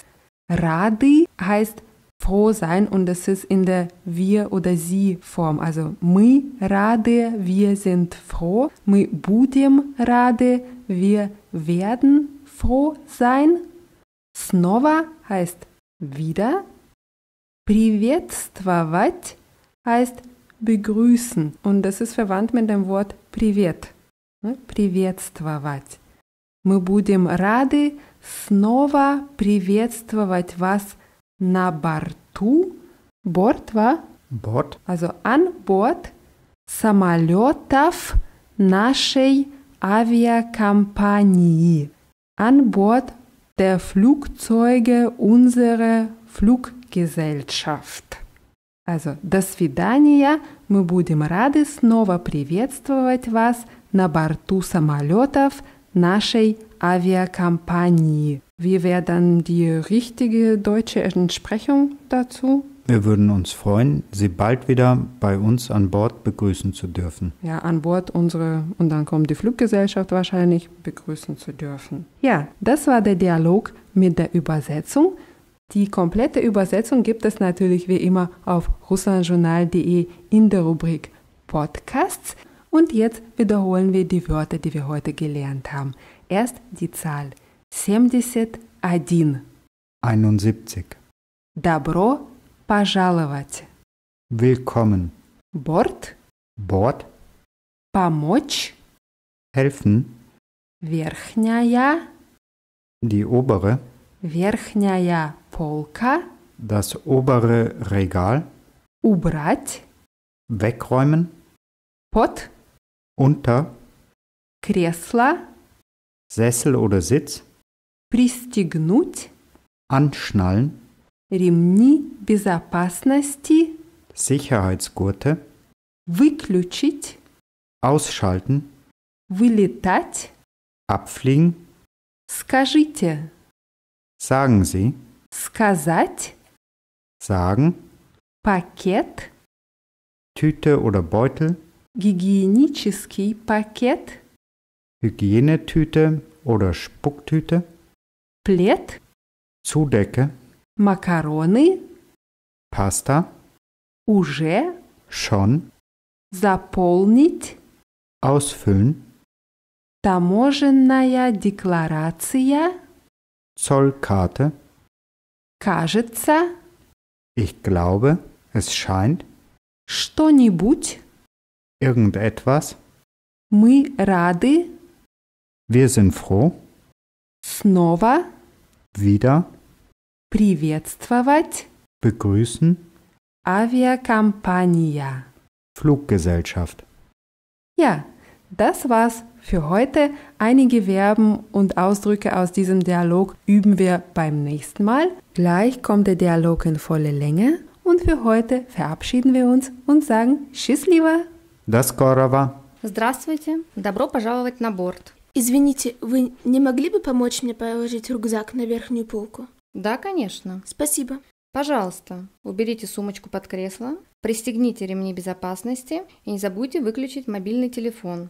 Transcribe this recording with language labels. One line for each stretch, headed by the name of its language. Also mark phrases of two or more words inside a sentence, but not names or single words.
German: Рады heißt froh sein und das ist in der Wir- oder Sie-Form.
Russian: Also мы рады,
German: wir sind froh.
Russian: Мы будем рады,
German: wir werden froh sein. Снова heißt wieder. Приветствовать heißt begrüßen und das ist verwandt mit dem Wort привет.
Russian: Приветствовать. Мы будем рады снова приветствовать вас на борту.
German: Борт war? Bord? Also an Bord
Russian: самолетов нашей авиакомпании.
German: An Bord der Flugzeuge unserer Fluggesellschaft. Also,
Russian: до свидания, мы будем рады снова приветствовать вас на борту самолетов нашей Aviakampagne.
German: Wie wäre dann die richtige deutsche Entsprechung dazu? Wir würden uns freuen, Sie bald wieder bei uns an Bord begrüßen zu dürfen. Ja, an Bord unsere, und dann kommt die Fluggesellschaft wahrscheinlich, begrüßen zu dürfen. Ja, das war der Dialog mit der Übersetzung. Die komplette Übersetzung gibt es natürlich wie immer auf russlandjournal.de in der Rubrik Podcasts. Und jetzt wiederholen wir die Wörter, die wir heute gelernt haben. Erst die Zahl 71. 71.
Russian: Добро пожаловать.
German: Willkommen.
Russian: Борт.
German: Bord.
Russian: Помочь.
German: Helfen.
Russian: Верхняя.
German: Die obere.
Russian: Верхняя полка.
German: Das obere Regal.
Russian: Убрать.
German: Wegräumen.
Russian: Под.
German: Unter.
Russian: Кресло.
German: Sessel oder Sitz.
Russian: Пристегнуть.
German: Anschnallen.
Russian: Ремни безопасности.
German: Sicherheitsgurte.
Russian: Выключить.
German: Ausschalten.
Russian: Вылетать.
German: Abfliegen.
Russian: Скажите.
German: Sagen Sie.
Russian: Сказать.
German: Sagen.
Russian: Пакет.
German: Tüte oder Beutel.
Russian: Гигиенический пакет.
German: Hygienetüte oder Spucktüte.
Russian: Плед.
German: Zudecke.
Russian: Макароны.
German: Pasta.
Russian: Уже.
German: Schon.
Russian: Заполнить.
German: Ausfüllen.
Russian: Таможенная декларация.
German: Zollkarte.
Russian: Кажется.
German: Ich glaube, es scheint.
Russian: Что-нибудь.
German: Irgendetwas.
Russian: Мы рады
German: Wir sind froh,
Russian: снова
German: wieder,
Russian: приветствовать
German: begrüßen,
Russian: Aviakompania.
German: Fluggesellschaft. Ja, das war's für heute. Einige Verben und Ausdrücke aus diesem Dialog üben wir beim nächsten Mal. Gleich kommt der Dialog in volle Länge und für heute verabschieden wir uns und sagen Счастливо!
Russian: До скорого! Здравствуйте, добро пожаловать на борт. Извините, вы не могли бы помочь мне положить рюкзак на верхнюю полку? Да, конечно. Спасибо. Пожалуйста, уберите сумочку под кресло, пристегните ремни безопасности и не забудьте выключить мобильный телефон.